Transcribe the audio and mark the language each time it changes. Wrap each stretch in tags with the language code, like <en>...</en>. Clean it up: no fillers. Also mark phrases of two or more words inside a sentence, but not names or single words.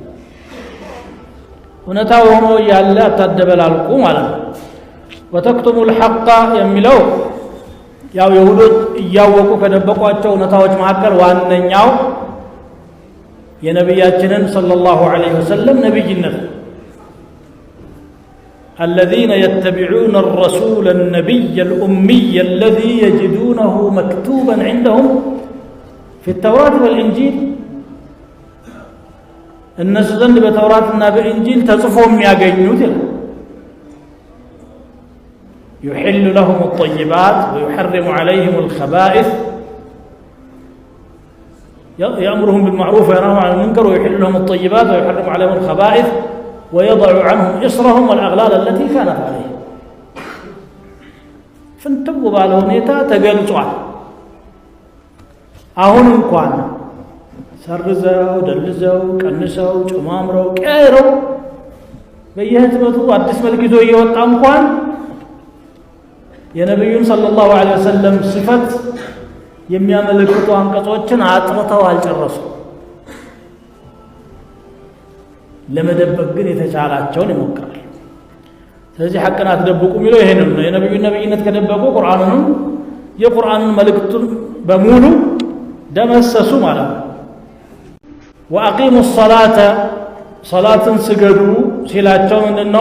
<am>እውነታው ሆኖ ያለ አታደበላልቁ ማለት ነው።</am> <ar>وتكتموا الحق</ar> <am>የሚለው ያው የሁዶች እያወቁ ከደበቋቸው እውነታዎች መካከል ዋነኛው የነቢያችንን</am> <ar>صلى الله عليه وسلم</ar> <am>ነቢይነት</am> <ar>الذين يتبعون الرسول النبي الأمي الذي يجدونه مكتوبا عندهم في التوراة والإنجيل. الناس</ar> <am>ዘንድ በተውራትና በኢንጂል ተጽፎ የሚያገኙት</am> <ar>يحل لهم الطيبات ويحرم عليهم الخبائث يأمرهم بالمعروف وينهاهم عن المنكر ويحل لهم الطيبات ويحرم عليهم الخبائث ويضع عنهم إصرهم والأغلال التي كانت عليهم.</ar> <am>فانتبهوا ባለ ሁኔታ ተገልጿል። አሁን እንኳን ሰርዘው ደልዘው ቀንሰው ጨማምረው ቀይረው በየህትመቱ አዲስ መልክ ይዞ እየወጣ እንኳን የነብዩን</am> <ar>صلى الله عليه وسلم</ar> <am>ሲፈት የሚያመለክቱ አንቀጾችን አጥርተው አልጨረሱም። ለመደበቅ ግን የተቻላቸውን ይሞክራል። ስለዚህ ሐቅን አትደብቁ የሚለው ይሄንን ነው። የነብዩን ነብይነት ከደበቁ ቁርአኑንም የቁርአንን መልእክቱን በሙሉ ደመሰሱ ማለት ነው።</am> <ar>وأقيموا الصلاة</ar> <am>ሰላትን ስገዱ ሲላቸው ምንድነው?</am>